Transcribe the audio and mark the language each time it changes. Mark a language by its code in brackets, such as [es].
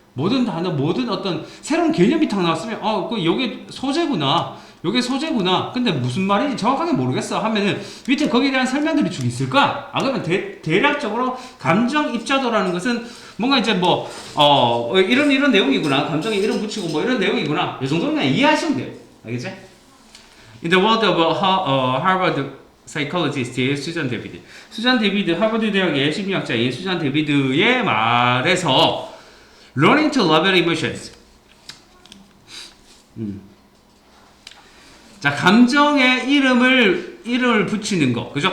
[ko] 모든 단어, 모든 어떤 새로운 개념이 탁 나왔으면 요게 소재구나. 근데 무슨 말인지 정확하게 모르겠어 하면은 밑에 거기에 대한 설명들이 쭉 있을 거야. 그러면 대략적으로 감정 입자도라는 것은 뭔가 이제 이런 내용이구나. 감정에 이름 붙이고 뭐 이런 내용이구나. 이 정도는 그냥 이해하시면 돼요. 알겠지? [en] In the world of Harvard psychologist 수잔 데비드. [ko] 수잔 데비드 하버드 대학의 심리학자인 수잔 데비드의 말에서 [en] learning to label emotions. [ko] 자, 감정의 이름을 붙이는 거, 그죠?